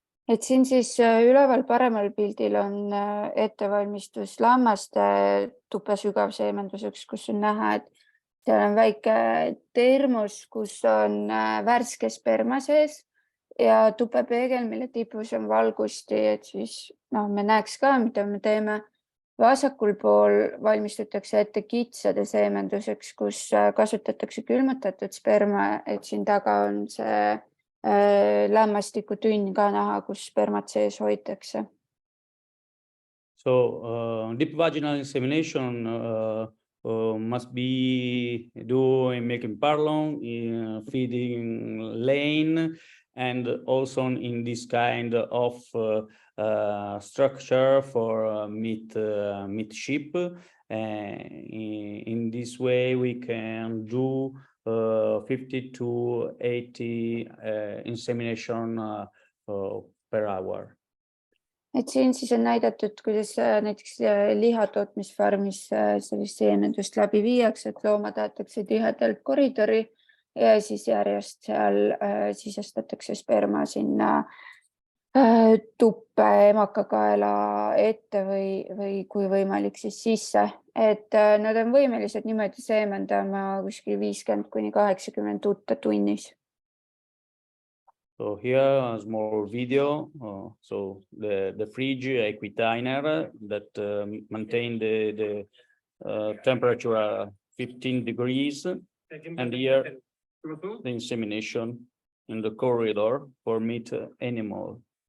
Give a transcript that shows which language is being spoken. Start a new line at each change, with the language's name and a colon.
Estonian: Et siin siis üleval paremal pildil on ettevalmistus lammaste tuppe sügavseemenduseks, kus on näha, et seal on väike termos, kus on värske sperma sees ja tupepeegel, mille tipus on valgusti, et siis me näeks ka, mida me teeme. Vasakul pool valmistutakse ette kitsade seemenduseks, kus kasutatakse külmutatud sperma, et siin taga on see lämmastikutünn ka näha, kus spermat sees hoitakse.
English: So deep vaginal insemination must be done in milking parlor, in feeding lane, and also in this kind of structure for meat sheep. In this way, we can do 50 to 80 insemination per hour.
Estonian: Et siin siis on näidatud, kuidas näiteks lihatootmisfarmis sellist seemendust läbi viiakse, et loomad aetakse tihedalt koridori ja siis järjest seal sisestatakse sperma sinna tuppe emakakaela ette või kui võimalik siis sisse. Et nad on võimelised niimoodi seemendama kuskil 50 kuni 80 tutte tunnis.
English: So here a small video. So the fridge equitiner that maintain the temperature at 15 degrees, and here the insemination in the corridor for meat animal.